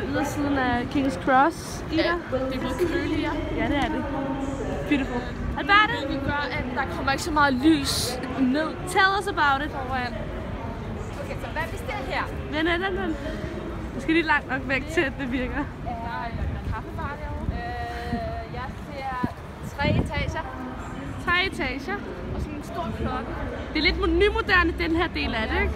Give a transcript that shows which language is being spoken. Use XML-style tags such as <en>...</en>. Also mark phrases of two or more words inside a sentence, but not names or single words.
<da>siden af King's Cross, Ida. Ja, det er blevet køligere. Ja, det er det. Beautiful. Alberte? Det gør, at der kommer ikke så meget lys ned.</da> <en>Tell us about it.</en> <da>Foran. Okay, så hvad hvis det er her? Vent. Jeg skal lige langt nok væk til, at det virker. Der er en kaffebar derovre. Jeg ser 3 etager. 3 etager. Og sådan en stor klokke. Det er lidt nymoderne, den her del af det, ikke?</da>